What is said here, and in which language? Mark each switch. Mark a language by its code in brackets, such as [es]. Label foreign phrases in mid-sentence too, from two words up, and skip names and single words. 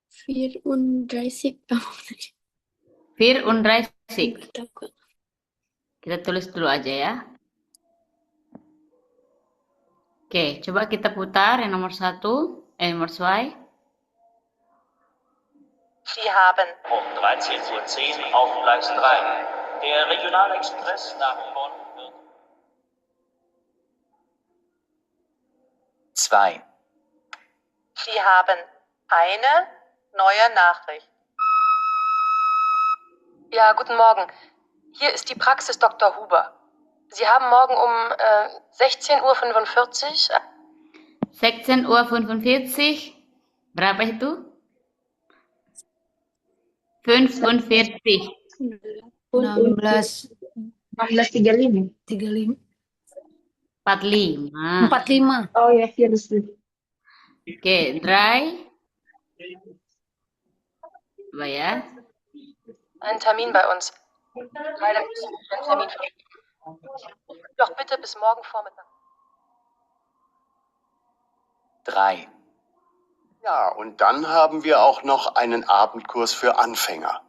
[de] 34. Vierunddreißig. [id] Nggak tahu, Kak. Kita tulis dulu aja ya. Oke, coba kita putar yang nomor 1, nomor 2. [de] Sie haben Um 13:10 Uhr auf Gleis 3. Der Regionalexpress nach Bonn wird 2. Sie haben eine neue Nachricht. Ja, guten Morgen. Hier ist die Praxis Dr. Huber. Sie haben morgen um 16:45 Uhr. 16:45 Uhr. [id] Berapa itu? 45. 16 16.35. 35 45. 45. Oh ya, virus. Oke, dry. Coba ya. [de] Ein Termin bei uns. Leider müssen wir Ihren Termin verschieben. Doch bitte bis morgen Vormittag. 3. Ja, und dann haben wir auch noch einen Abendkurs für Anfänger.